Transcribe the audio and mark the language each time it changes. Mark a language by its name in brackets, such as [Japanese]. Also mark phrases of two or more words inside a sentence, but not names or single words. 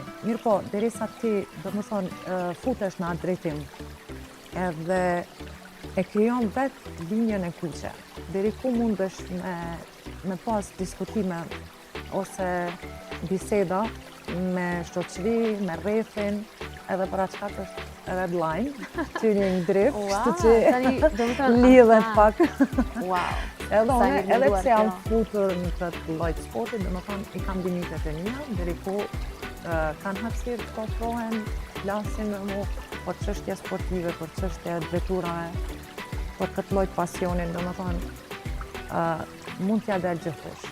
[Albanian] Mirë po, derisa ti, do më thonë, futesh në atë drejtim, edhe e krijon vetë linjën e kuqe. Deri ku mundesh me pas diskutime ose biseda me shoqëri, me rrethin, edhe për atë çka është [English] red line, tuning drift, [Albanian] kështu që lidhet pak. Edhe pse jam futur në këtë lloj sporti, domethënë i kam limitet e mia, deri ku kanë hapësirë të ofrohen, flasin me mua për çështje sportive, për çështje veturave, për këtë lloj pasionin, domethënë mund t'ja del gjithkush.